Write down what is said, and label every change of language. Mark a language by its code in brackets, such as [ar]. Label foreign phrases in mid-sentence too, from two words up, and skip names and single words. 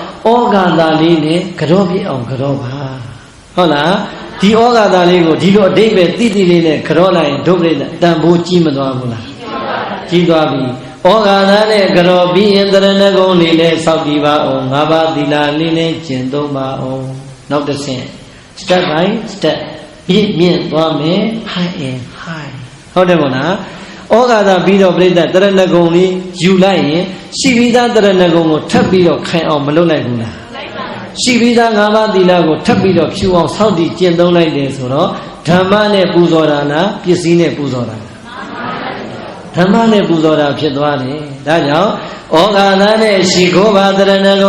[my] ဂါသာလေးနဲ့ကြောပြအောင်ကြောပါဟုတ်လားဒီဩဃာသာလေးကိုဒီလိုအဓိပ္ပာယ်တိတိလေးနဲ့ကြောလိုက်ရင်ဒုပရိသတန်ဖိုးကြီးမသွားဘူးလားကြီးသွားပြီဩဃာသာနဲ့ကြောပြီးရင်တရဏဂုံလေးနဲ့စောက်တည်ပါအောင်၅ပါးသီလလေးနဲ့ကျင့်သုံးပါအောင်နောက်တစ်ဆင့် step [en] by step [my] မြင့်သွားမယ် [en] high and high [my] ဟုတ်တယ်မို့လားဩဃာသာပြီးတော့ပြိဿတရဏဂုံလေးယူလိုက်ရင်ရှိပြီးသားတရဏဂုံကိုထပ်ပြီးတော့ခိုင်အောင်မလုပ်လိုက်ဘူးလားရှိပြီးသား၅ပါးသီလကိုထပ်ပြီးတော့ဖြူအောင်စောင့်တည်ကျ င့်သုံးလိုက်တယ်ဆိုတော့ဓမ္မနဲ့ပူဇော်တာလားပစ္စည်းနဲ့ပူဇော်တာဓမ္မနဲ့ပူဇော်တာဖြစ်သွားတယ်ဒါကြောင့်ဩဃာသာနဲ့ရှိခိုးပါတရဏဂုံ